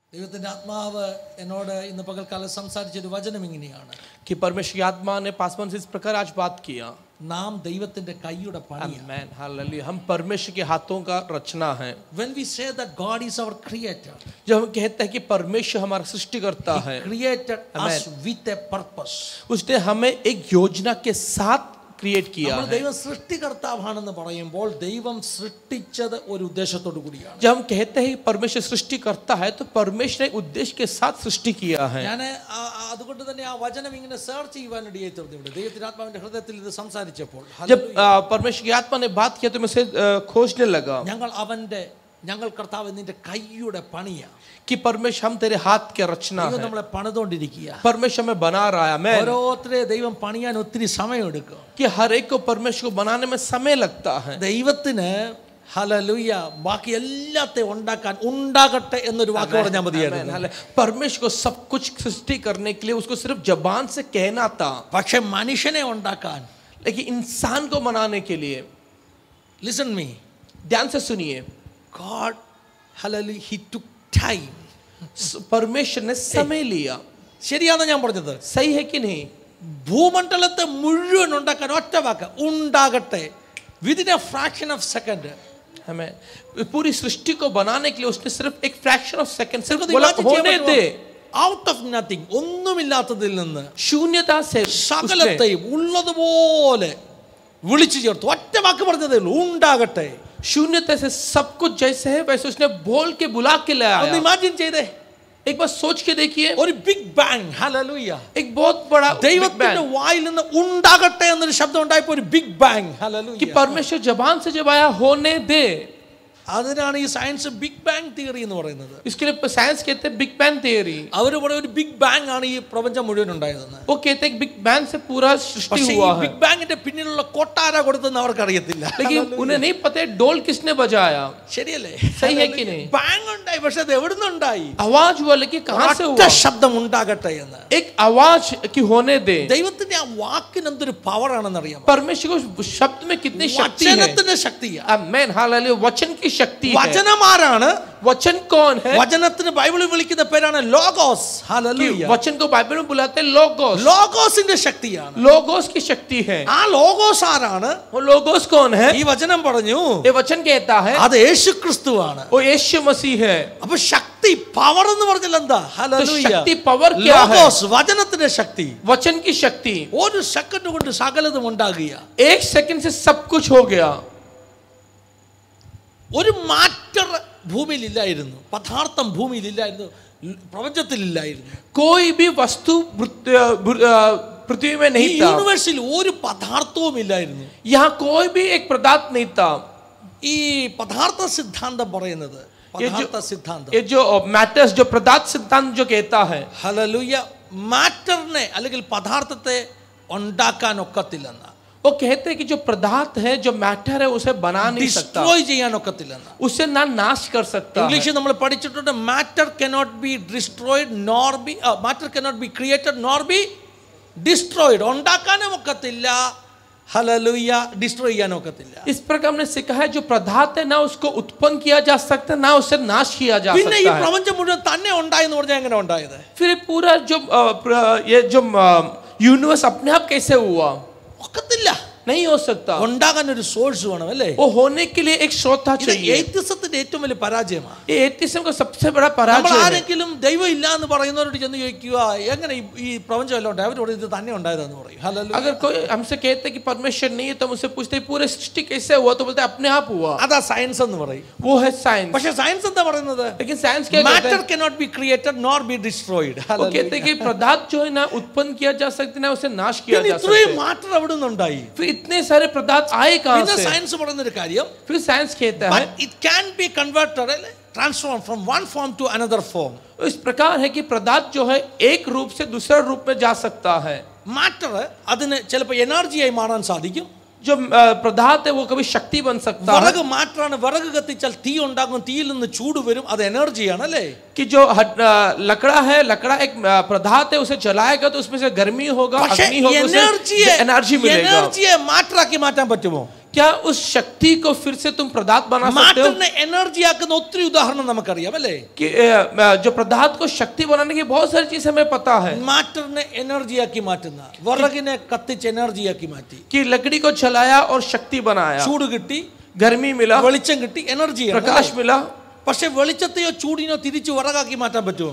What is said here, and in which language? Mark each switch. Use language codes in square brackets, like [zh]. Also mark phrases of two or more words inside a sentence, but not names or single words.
[ml] ദൈവത്തിന്റെ ആത്മാവ് എന്നോട് ഇന്ന് പകൽക്കാലം സംസാരിച്ചൊരു വചനം ഇങ്ങനെയാണ്. [hi] कि परमेश्वर की आत्मा ने पासवान से इस प्रकार आज बात किया. [ml] നാം ദൈവത്തിന്റെ കൈയുടെ പണിയാണ്. [hi] आमेन हालेलुया. हम परमेश्वर के हाथों का रचना है. [en] When we say that God is our creator, [hi] जब हम कहते हैं कि परमेश्वर हमारा सृष्टिकर्ता है, [en] created us with a purpose. [hi] उसने हमें एक योजना के साथ क्रिएट किया है. [ml] ദൈവം സൃഷ്ടികർത്താവാണെന്ന് പറയുമ്പോൾ ദൈവം സൃഷ്ടിച്ചത് ഒരു ഉദ്ദേശത്തോടു കൂടിയാണ്. [hi] जब हम कहते हैं परमेश्वर सृष्टि करता है तो परमेश्वर ने उद्देश्य के साथ सृष्टि किया है. [ml] ഞാൻ അതുകൊണ്ട് തന്നെ ആ വചനം ഇങ്ങനെ സെർച്ച് ചെയ്യാനിടയായി തീർന്നു. ദൈവത്തിന്റെ ആത്മാവിന്റെ ഹൃദയത്തിൽ ഇത് സംസാരിച്ചപ്പോൾ [hi] जब परमेश्वर की आत्मा ने बात किया तो मैं उसे खोजने लगा [ml] ഞങ്ങൾ കർത്താവ് നിന്റെ കൈയുടെ പണിയാ. [hi] कि परमेश्वर हम तेरे हाथ के रचना है. [ml] നമ്മളെ പണിതുകൊണ്ടിരിക്കുക. [hi] परमेश्वर हमें बना रहा है. मैं [ml] ഓരോരുത്തരെ ദൈവം പണിയാൻ ഒത്തിരി സമയം എടുക്കും. [hi] कि हर एक को परमेश्वर को बनाने में समय लगता है. [ml] ദൈവത്തിന് ഹല്ലേലൂയ ബാക്കി എല്ലാത്തെയും ഉണ്ടാകട്ടെ എന്നൊരു വാക്ക് പറഞ്ഞാൽ മതിയായിരുന്നു. [hi] परमेश्वर को सब कुछ सृष्टि करने के लिए उसको सिर्फ जबान से कहना था. [ml] പക്ഷെ മനുഷ്യനെ ഉണ്ടാക്കാൻ, [hi] लेकिन इंसान को बनाने के लिए, [en] listen me, [hi] ध्यान से सुनिए, [en] God hallelujah he took time. [hi] परमेश्वर ने समय लिया. [ml] ശരിയാണോ ഞാൻ പറഞ്ഞത്? [hi] सही है कि नहीं? [ml] ഭൂമണ്ഡലത്തെ മുഴുവൻ ഉണ്ടാക്കാൻ ഒറ്റ വാക്ക് ഉണ്ടാകട്ടെ. [en] Within a fraction of second. [hi] हमें पूरी सृष्टि को बनाने के लिए उसने सिर्फ एक [en] fraction of second [hi] सिर्फ बोला होने दे. [en] out of nothing, [ml] ഒന്നുമില്ലാത്തതിൽ നിന്ന് [hi] शून्यता से [ml] സകലത്തെയും ഉള്ളതുപോലെ വിളിച്ചു ചേർത്തു. ഒറ്റ വാക്ക് പറഞ്ഞതേ ഉള്ളൂ, ഉണ്ടാകട്ടെ. [hi] शून्यता से सब कुछ जैसे है वैसे उसने बोल के बुला के लाया. [ml] ഒന്ന് ഇമാജിൻ ചെയ്തേ, [hi] एक बार सोच के देखिए, [ml] ഒരു [en] big bang. [ml] ഹല്ലേലൂയ. [hi] एक बहुत बड़ा [ml] ദൈവത്തിന്റെ വായിൽ നിന്ന് ഉണ്ടാകട്ടെ എന്നൊരു ശബ്ദം ഉണ്ടായപ്പോൾ ഒരു [en] big bang. [ml] ഹല്ലേലൂയ. [hi] कि परमेश्वर जबान से जब आया होने दे. [ml] അതിനാണ് ഈ സയൻസ് [en] big bang theory [ml] എന്ന് പറയുന്നത്. [hi] इसके लिए साइंस कहते हैं [en] big bang theory. [ml] അവർ പറയുന്ന ഒരു [en] big bang [ml] ആണ് ഈ പ്രപഞ്ചം മുഴുവൻ ഉണ്ടായതെന്ന്. [hi] वो कहते हैं [en] big bang [hi] से पूरा सृष्टि हुआ है. [ml] ബിഗ് ബാങ്ങിന്റെ പിന്നിലുള്ള കൊട്ടാര കൊടുത്തെന്ന് അവർക്ക് അറിയത്തില്ല. [hi] लेकिन उन्हें नहीं पता है डोल किसने बजाया. [ml] ശരിയല്ലേ? [hi] सही है कि नहीं? [ml] ബാങ് ഉണ്ടായി, പക്ഷെ അത് എവിടുന്ന് ഉണ്ടായി? [hi] आवाज हुआ लेकिन कहां से हुआ? [ml] ശബ്ദം ഉണ്ടാകട്ടെ എന്ന്. [hi] एक आवाज की होने दे. [ml] ദൈവത്തിന്റെ ആ വാക്കിന് എന്തൊരു പവർ ആണെന്ന് അറിയാമോ? [hi] परमेश्वर को शब्द में कितनी शक्ति है. [ml] വചനത്തിന്റെ ശക്തിയാ. [hi] आमेन हालेलुया. वचन की शक्ति है. [ml] വചനം ആരാണ്? [hi] वचन कौन है? [ml] വചനത്തിന് ബൈബിളിൽ വിളിക്കുന്ന പേരാണ് ലോഗോസ്. ഹല്ലേലൂയ. [hi] वचन को बाइबल में बुलाते हैं लोगोस. [ml] ലോഗോസിന്റെ ശക്തിയാണ്. [hi] लोगोस की शक्ति है. [ml] ആ ലോഗോസ് ആരാണ്? [hi] वो लोगोस कौन है? [ml] ഈ വചനം പറഞ്ഞു [hi] ये वचन कहता है [ml] അത് യേശുക്രിസ്തുവാണ്. [hi] वो यीशु मसीह है. [ml] അപ്പോൾ ശക്തി പവർ എന്ന് പറഞ്ഞാൽ എന്താ? ഹല്ലേലൂയ. [hi] शक्ति पावर क्या है? [ml] ലോഗോസ് വചനത്തിന്റെ ശക്തി. [hi] वचन की शक्ति. [ml] ഒരു സെക്കൻഡ് കൊണ്ട് സകലതും ഉണ്ടാകുക. [hi] एक सेकंड से सब कुछ हो गया. [ml] ഒരു മാറ്റർ ഭൂമിയിൽ ഇല്ലായിരുന്നു, പദാർത്ഥം ഭൂമിയിൽ ഇല്ലായിരുന്നു, പ്രപഞ്ചത്തിൽ ഇല്ലായിരുന്നു. [hi] कोई भी वस्तु पृथ्वी में नहीं था. [ml] യൂണിവേഴ്സിൽ ഒരു പദാർത്ഥവും ഇല്ലായിരുന്നു. [hi] यहाँ कोई भी एक पदार्थ नहीं था. [ml] ഈ പദാർത്ഥ സിദ്ധാന്തം പറയുന്നത്, പദാർത്ഥ സിദ്ധാന്തം, [hi] ये जो मैटर्स जो पदार्थ सिद्धांत जो कहता है, [ml] ഹല്ലേലൂയ, മാറ്ററിനെ അല്ലെങ്കിൽ പദാർത്ഥത്തെ ഉണ്ടാക്കാൻ ഒക്കത്തില്ലെന്ന്. [hi] वो कहते हैं कि जो पदार्थ है जो मैटर है उसे बना नहीं सकता, [ml] ഡിസ്ട്രോയ് ചെയ്യാൻ ഒക്കത്തില്ലെന്ന്. [hi] उसे ना नाश कर सकता. [ml] ഇംഗ്ലീഷിൽ നമ്മൾ പഠിച്ചിട്ടുണ്ട്, [en] മാറ്റർ cannot be destroyed nor be matter cannot be created nor be destroyed. [ml] ഉണ്ടാക്കാനും ഒക്കത്തില്ല, ഹല്ലേലൂയ, ഡിസ്ട്രോയ് ചെയ്യാനും ഒക്കത്തില്ല. [hi] इस प्रकार हमने सीखा है जो पदार्थ है ना उसको उत्पन्न किया जा सकता है ना उसे नाश किया जा [ml] പിന്നെ ഈ [hi] सकता है. [ml] പ്രപഞ്ചം മുഴുവൻ തന്നെ ഉണ്ടായെന്ന് പറഞ്ഞാൽ എങ്ങനെ ഉണ്ടായത്? [hi] फिर पूरा जो ये जो यूनिवर्स अपने आप कैसे हुआ? [ml] ഒക്കത്തില്ല, [hi] नहीं हो सकता. [ml] ഉണ്ടാകാൻ ഒരു സോഴ്സ് വേണം അല്ലേ? [hi] वो होने के लिए एक श्रोता [ml] ഇത് [hi] चाहिए. [ml] എത്തിസത്തിന്റെ ഏറ്റവും വലിയ പരാജയമാണ്. [hi] ये एथिज्म का सबसे बड़ा [ml] നമ്മൾ [hi] पराजय है. [ml] ആരെങ്കിലും ദൈവം ഇല്ല എന്ന് പറയുന്നവരോട് ചെന്ന് ചോദിക്കുക, എങ്ങനെ ഈ പ്രപഞ്ചം എല്ലാം ഉണ്ടായി? അവരോട് ഇത് തന്നെ ഉണ്ടായതെന്ന് പറയും. ഹല്ലേലൂയ. [hi] अगर कोई हमसे कहते कि परमेश्वर नहीं है तो हमसे पूछते पूरे सृष्टि कैसे हुआ तो बोलते अपने आप हुआ. [ml] അതാ സയൻസ് എന്ന് പറയും. [hi] वो है साइंस. [ml] പക്ഷെ സയൻസ് എന്താ പറയുന്നത്? [hi] लेकिन साइंस क्या कहता [ml] മാറ്റർ [hi] है? [en] cannot be created nor be destroyed. [hi] वो कहते हैं कि पदार्थ जो है ना उत्पन्न किया जा सकता ना उसे नाश किया जा सकता [ml] ഇത്രയും [hi] है. [ml] മാറ്റർ അവിടെ നിന്നുണ്ടായി. [hi] फिर इतने सारे पदार्थ आए कहां [ml] പിന്നെ [hi] से? [ml] സയൻസ് പറയുന്ന ഒരു കാര്യം, [hi] फिर साइंस कहता है [en] but it can be converted, transformed from one form to another form. [hi] इस प्रकार है कि पदार्थ जो है एक रूप से दूसरे रूप में जा सकता है. [ml] മാറ്റർ അതിന് ചിലപ്പോൾ എനർജിയായി മാറാൻ സാധിക്കും. [hi] जो पदार्थ है वो कभी शक्ति बन सकता है. [ml] വിറക് മാറ്റാണ്. വിറക് കത്തിച്ചാൽ തീ ഉണ്ടാകും, തീയിൽ നിന്ന് ചൂട് വരും, അത് എനർജിയാണ് അല്ലേ? [hi] कि जो लकड़ा है, लकड़ा एक पदार्थ है, उसे जलाएगा तो उसमें से गर्मी होगा, अग्नि होगा, उसे एनर्जी मिलेगा. [ml] എനർജിയെ മാറ്ററാക്കി മാറ്റാൻ പറ്റുമോ? [hi] क्या उस शक्ति को फिर से तुम पदार्थ बना सकते हो? [ml] മാറ്ററിനെ എനർജി ആക്കുന്ന ഒത്തിരി ഉദാഹരണം നമുക്കറിയാം അല്ലേ? [hi] कि जो पदार्थ को शक्ति बनाने की बहुत सारी चीजें हमें पता है [ml] മാറ്ററിനെ എനർജിയാക്കി മാറ്റുന്ന, വിറകിനെ കത്തിച്ച് എനർജിയാക്കി മാറ്റി, [hi] कि लकड़ी को जलाया और शक्ति बनाया, [ml] ചൂട് കിട്ടി, [hi] गर्मी मिला, [ml] വെളിച്ചം കിട്ടി, എനർജി, [hi] प्रकाश मिला। [ml] പക്ഷെ വെളിച്ചത്തെയോ ചൂടിനോ തിരിച്ചു വിറകാക്കി മാറ്റാൻ പറ്റുമോ?